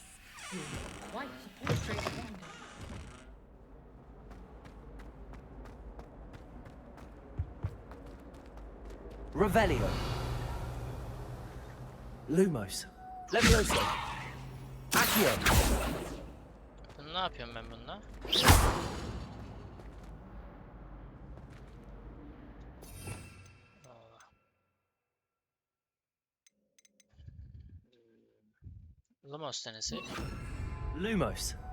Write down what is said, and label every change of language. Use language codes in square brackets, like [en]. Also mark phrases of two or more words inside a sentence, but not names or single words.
[en] You're quite a portrait wonder. Revelio. Lumos. Levioso. Accio. [tr] Ne yapıyorum ben bununla? Lumos denesek. Lumos.